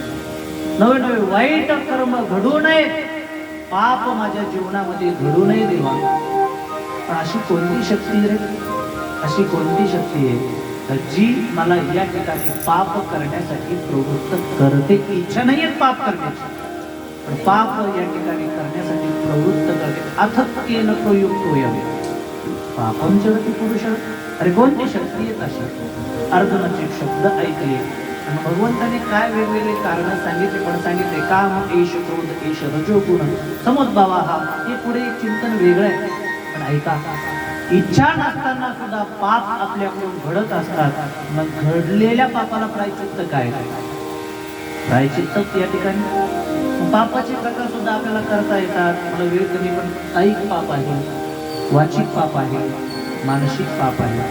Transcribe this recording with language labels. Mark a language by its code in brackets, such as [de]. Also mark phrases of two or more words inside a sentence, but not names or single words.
[mr] नवे नवे वाईट कर्म घडू नये, पाप माझ्या जीवनामध्ये घडू नये देवा. पण अशी कोणती शक्ती रे, अशी कोणती शक्ती आहे जी मला या ठिकाणी पाप करण्यासाठी प्रवृत्त करते? इच्छा नाही आहे पाप करण्याची, पण पाप या ठिकाणी करण्यासाठी प्रवृत्त करते. [sa] अथक्येन प्रयुक्तोयम पापं चरति पुरुषः. [mr] अरे कोणती शक्ती आहे अशी? अर्जुनाचे शब्द ऐकले आणि भगवंताने काय वेगवेगळे कारण सांगितले, पण सांगितले [sa] काम एष क्रोध एष रजोगुण समुद्भवा. [mr] हे पुढे चिंतन वेगळं आहे. पण ऐका, इच्छा नसताना सुद्धा पाप आपल्याकडून घडत असतात. मग घडलेल्या पापाला प्रायचित्त काय? प्रायचित्त या ठिकाणी पापाचे प्रकार सुद्धा आपल्याला करता येतात. मला वेळ कमी, पण कायिक पाप आहे, वाचिक पाप आहे, मानसिक पाप आहे.